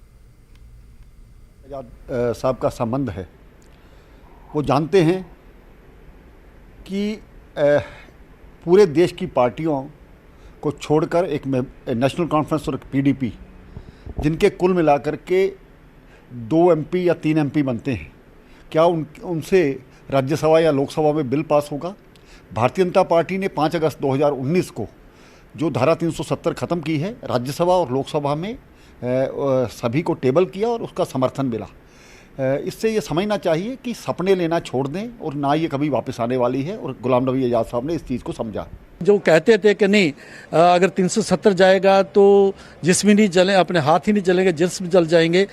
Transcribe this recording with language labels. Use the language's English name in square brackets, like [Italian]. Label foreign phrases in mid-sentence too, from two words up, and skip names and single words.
[Hindi] साहब का सम्बन्ध है, वह जानते हैं कि पूरे देश की पार्टियों को छोड़ कर एक नेशनल कॉन्फ़्रेंस और एक पी डी पी, जिन के कुल मिला कर के 2 एम पी या 3 एम पी बनते हैं, क्या उन से राज्य सभा या लोक सभा में बिल पास होगा? भारतीय जनता पार्टी ने 5 अगस्त 2019 को जो धारा 370 ख़त्म की है, राज्य सभा और लोक सभा में सभी को टेबल किया और उस का समर्थन मिला. इस से यह समझना चाहिए कि सपने लेना छोड़ दें, और न यह कभी वापस आने वाली है, और ग़ुलाम नबी आज़ाद साहब ने इस चीज़ को समझा. जो कहते थे कि नहीं अगर 370 जाएगा तो जिस्म ही नहीं जलें, अपने हाथ ही नहीं जलेंगे, जिस्म जल जाएँगे.